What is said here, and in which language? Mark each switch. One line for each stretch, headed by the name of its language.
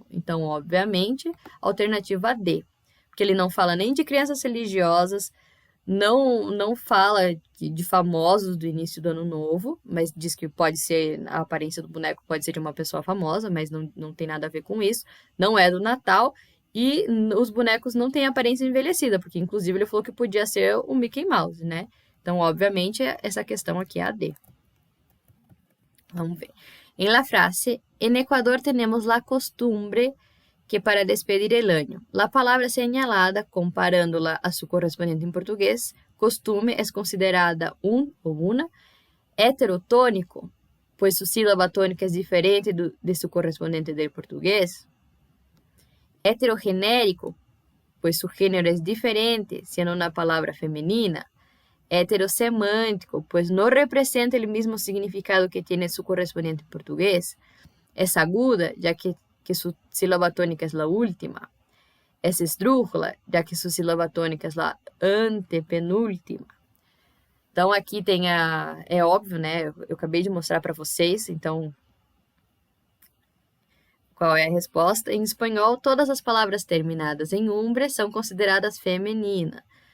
Portuguese: Então, obviamente, alternativa D, porque ele não fala nem de crenças religiosas, não fala de famosos do início do ano novo, mas diz que pode ser, a aparência do boneco pode ser de uma pessoa famosa, mas não tem nada a ver com isso. Não é do Natal e os bonecos não têm aparência envelhecida, porque inclusive ele falou que podia ser o Mickey Mouse, né? Então, obviamente, essa questão aqui é a D. Vamos ver.
Spanish: En la frase, en Ecuador tenemos la costumbre que para despedir el año. La palabra señalada, comparándola a su correspondiente en portugués, costume es considerada un o una heterotónico, pues su sílaba tónica es diferente de su correspondiente del portugués. Heterogenérico, pues su género es diferente, siendo una palabra femenina. Heterosemântico, pues no representa el mismo significado que tiene su correspondiente en portugués. Es aguda, ya que su sílaba tónica es la última. Es esdrújula,
Portuguese: já que sua sílaba tônica é a antepenúltima. Então, aqui tem é óbvio, né? Eu acabei de mostrar para vocês, então, qual é a resposta? Em espanhol, todas as palavras terminadas em umbre são consideradas feminina.